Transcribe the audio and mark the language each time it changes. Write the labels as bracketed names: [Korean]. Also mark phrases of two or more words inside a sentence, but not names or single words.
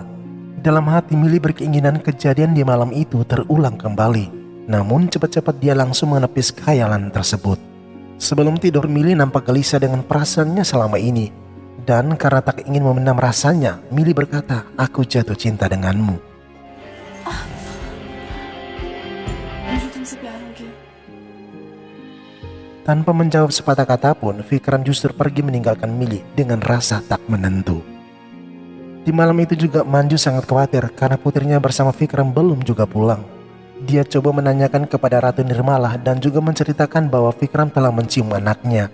[Indonesian] Dalam hati Mili berkeinginan kejadian di malam itu terulang kembali. Namun cepat-cepat dia langsung menepis khayalan tersebut. Sebelum tidur, Mili nampak gelisah dengan perasaannya selama ini. Dan karena tak ingin memendam rasanya, Mili berkata, "Aku jatuh cinta denganmu." [Hindi] मुझे तुमसे प्यार हो गया। [Indonesian] Tanpa menjawab sepatah kata pun, Vikram justru pergi meninggalkan Mili dengan rasa tak menentu. Di malam itu juga Manju sangat khawatir karena putrinya bersama Vikram belum juga pulang. Dia coba menanyakan kepada Ratu Nirmala dan juga menceritakan bahwa Vikram telah mencium anaknya.